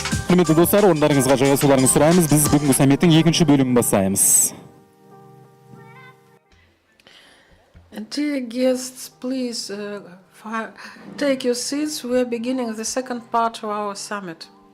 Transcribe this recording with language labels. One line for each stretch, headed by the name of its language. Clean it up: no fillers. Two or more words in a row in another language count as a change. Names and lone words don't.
Kazakh: Құрметті достар, орындарыңызға жайғасуларыңызды сұраймыз. Біз бүгінгі саммиттің екінші бөлімін бастаймыз.
English: Dear guests, please take your seats. We are beginning the second part of our summit.